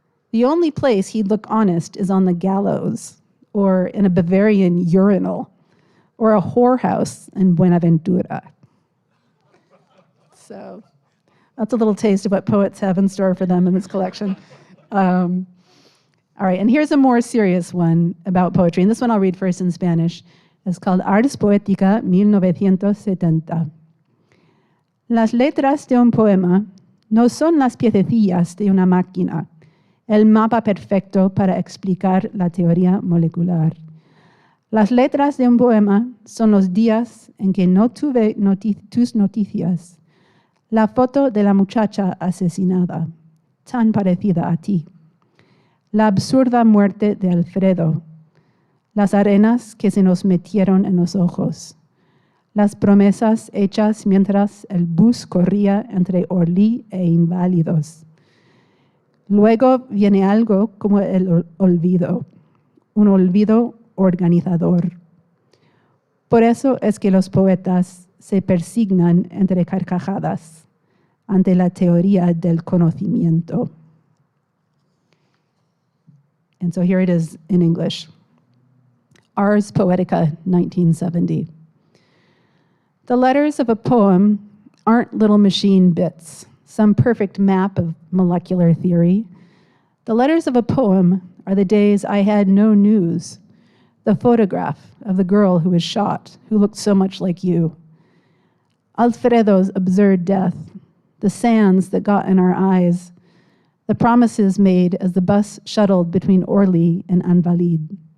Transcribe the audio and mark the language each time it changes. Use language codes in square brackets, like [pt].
[en] The only place he'd look honest is on the gallows, or in a Bavarian urinal, or a whorehouse in Buenaventura. So that's a little taste of what poets have in store for them in this collection. All right, and here's a more serious one about poetry, and this one I'll read first in Spanish. It's called Ars Poética 1970. [es] Las letras de un poema no son las piececillas de una máquina, el mapa perfecto para explicar la teoría molecular. Las letras de un poema son los días en que no tuve tus noticias, la foto de la muchacha asesinada, tan parecida a ti, la absurda muerte de Alfredo, las arenas que se nos metieron en los ojos, las promesas hechas mientras el bus corría entre Orly e Inválidos. Luego viene algo como el olvido, un olvido organizador. Por eso es que los poetas se persignan entre carcajadas ante la teoría del conocimiento. [en] And so here it is in English. Ars Poetica, 1970. The letters of a poem aren't little machine bits, some perfect map of molecular theory. The letters of a poem are the days I had no news, the photograph of the girl who was shot, who looked so much like you, Alfredo's absurd death, the sands that got in our eyes, the promises made as the bus shuttled between Orly and Invalides.